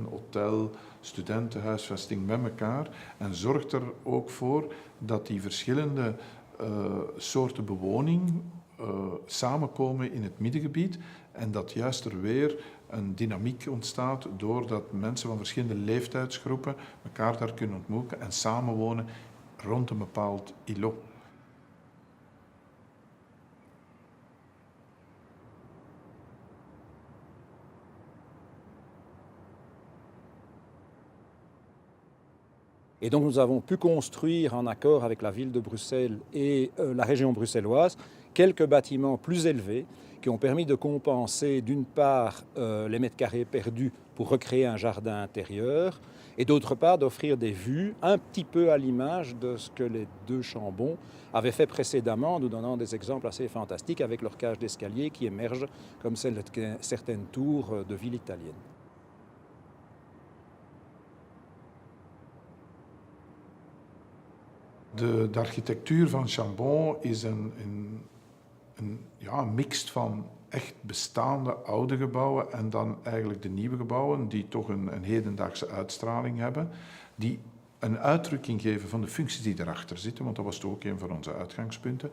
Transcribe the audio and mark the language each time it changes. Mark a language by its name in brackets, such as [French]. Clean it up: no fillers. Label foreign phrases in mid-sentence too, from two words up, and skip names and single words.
[Dutch] hotel, studentenhuisvesting met elkaar en zorgt er ook voor dat die verschillende soorten bewoning samenkomen in het middengebied en dat juist er weer een dynamiek ontstaat doordat mensen van verschillende leeftijdsgroepen elkaar daar kunnen ontmoeten en samenwonen rond een bepaald îlot. [French] Et donc nous avons pu construire en accord avec la ville de Bruxelles et la région bruxelloise quelques bâtiments plus élevés qui ont permis de compenser d'une part les mètres carrés perdus pour recréer un jardin intérieur et d'autre part d'offrir des vues un petit peu à l'image de ce que les 2 Chambon avaient fait précédemment, nous donnant des exemples assez fantastiques avec leur cage d'escalier qui émerge comme celle de certaines tours de villes italiennes. [Dutch] De architectuur van Chambon is een mix van echt bestaande oude gebouwen en dan eigenlijk de nieuwe gebouwen die toch een hedendaagse uitstraling hebben, die een uitdrukking geven van de functies die erachter zitten, want dat was toch ook een van onze uitgangspunten.